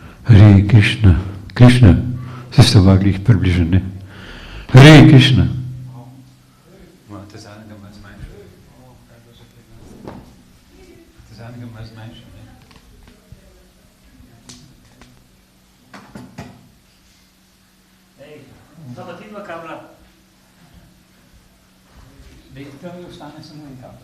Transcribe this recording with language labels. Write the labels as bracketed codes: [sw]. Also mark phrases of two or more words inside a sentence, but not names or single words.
[sl] Hare Krishna. Krishna, se ste vaglih približeni. Hare Krishna. Te zadnjega malo zmanjšal. Te zadnjega malo zmanjšal, ne? Ej, to pa ti dva kabla. Dej, tam je ostane samo en kabel.